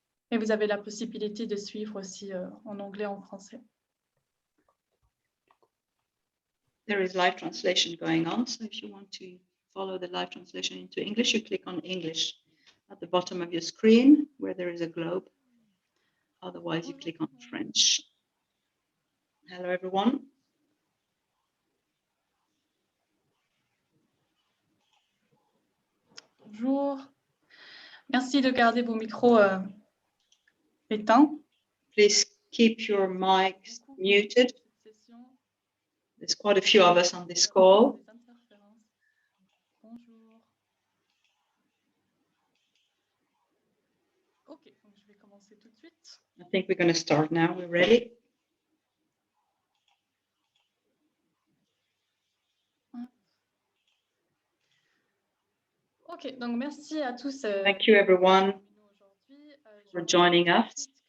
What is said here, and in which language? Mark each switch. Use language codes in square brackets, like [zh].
[fr] Et vous avez la possibilité de suivre aussi en anglais, en français. [en] There is live translation going on, so if you want to follow the live translation into English, you click on English at the bottom of your screen where there is a globe. Otherwise, you click on French. Hello, everyone. [fr] Bonjour. Merci de garder vos micros éteints. [en] Please keep your mics muted. There's quite a few of us on this call. [fr] Bonjour. Ok, donc je vais commencer tout de suite. [en] I think we're going to start now. We're ready. [fr] Ok, donc merci à tous. [en] Thank you, everyone, for joining us.